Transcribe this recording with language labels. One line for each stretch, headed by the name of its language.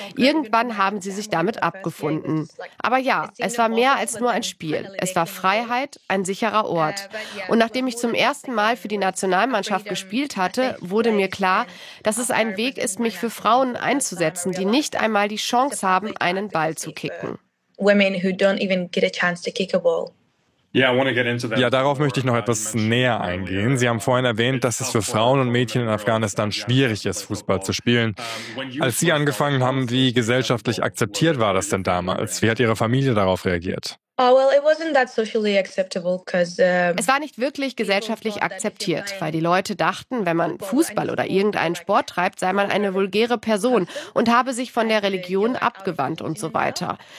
German: Irgendwann haben sie sich damit abgefunden. Aber ja, es war mehr als nur ein Spiel. Es war Freiheit, ein sicherer Ort. Und nachdem ich zum ersten Mal für die Nationalmannschaft gespielt hatte, wurde mir klar, dass es ein Weg ist, mich für Frauen einzusetzen, die nicht einmal die Chance haben, einen Ball zu kicken.
English: Women who don't even get a chance to kick a ball.
German: Ja, darauf möchte ich noch etwas näher eingehen. Sie haben vorhin erwähnt, dass es für Frauen und Mädchen in Afghanistan schwierig ist, Fußball zu spielen. Als Sie angefangen haben, wie gesellschaftlich akzeptiert war das denn damals? Wie hat Ihre Familie darauf reagiert? Es war nicht wirklich gesellschaftlich akzeptiert, weil die Leute dachten, wenn man Fußball oder irgendeinen Sport treibt, sei man eine vulgäre Person und habe sich von der Religion abgewandt und so weiter.